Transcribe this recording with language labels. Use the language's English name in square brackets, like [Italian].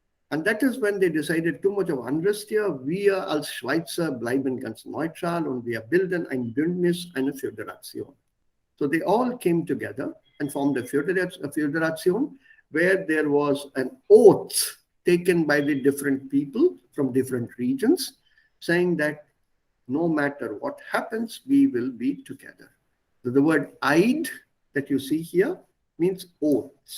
[English] And that is when they decided too much of unrest here. [German] Wir als Schweizer bleiben ganz neutral und wir bilden ein Bündnis, eine Föderation. [English] So they all came together and formed a federation where there was an oath taken by the different people from different regions saying that no matter what happens, we will be together. So the word Eid that you see here means oath.